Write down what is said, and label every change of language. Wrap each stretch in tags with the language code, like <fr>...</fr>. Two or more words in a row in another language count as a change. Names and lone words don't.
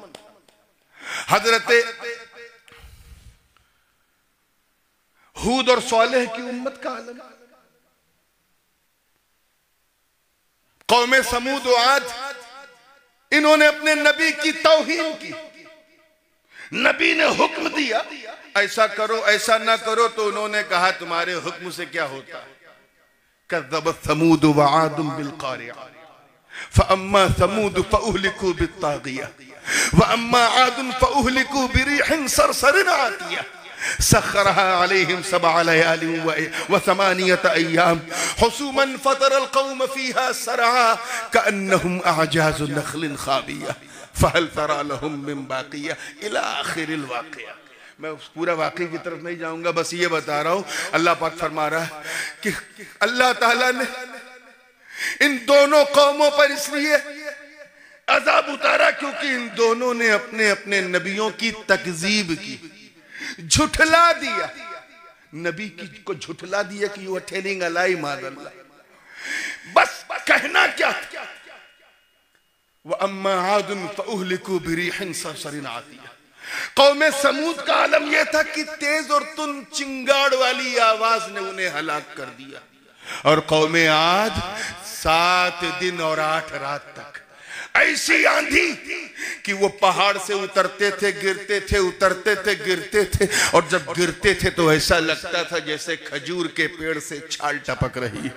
<ur>حضرت ہود اور صالح کی امت کا عالم، قوم ثمود اور عاد، انہوں نے اپنے نبی کی توہین کی. نبی نے حکم دیا ایسا کرو ایسا نہ کرو، تو انہوں نے کہا تمہارے حکم سے کیا ہوتا.</ur> <ar>كذبت ثمود وعاد بالقارعة فأما ثمود فأهلكوا بالطاغية وأما عاد فأهلكوا بريح صرصر عاتية سخرها عليهم سبع ليال وثمانية أيام حسوما فترى القوم فيها صرعى كأنهم أعجاز نخل خاوية فهل ترى لهم من باقية إلى آخر الواقعة.</ar> <ur>میں اس پورا واقعے کی طرف نہیں جاؤں گا، بس یہ بتا رہا ہوں. اللہ پاک فرما رہا ہے کہ اللہ تعالیٰ نے ان دونوں قوموں پر اس لیے عذاب اتارا کیونکہ ان دونوں نے اپنے اپنے نبیوں کی تکذیب کی، جھٹلا دیا. نبی کی کو جھٹلا دیا کہ</ur> <en>you are telling a lie</en> <ur>माज़अल्लाह। بس کہنا کیا تھا?</ur> <ar>وأما عاد فأهلكوا بريح صرصر عاتية.</ar> <ur>قوم ثمود کا عالم یہ تھا کہ تیز اور تن چنگھاڑ والی آواز نے انہیں ہلاک کر دیا، اور قوم عاد 7 دن اور 8 رات تک ایسی آندھی کہ وہ پہاڑ سے اترتے تھے گرتے تھے، اترتے تھے گرتے تھے، اور جب گرتے تھے تو ایسا لگتا تھا جیسے کھجور کے پیڑ سے چھال ٹپک رہی ہے.</ur>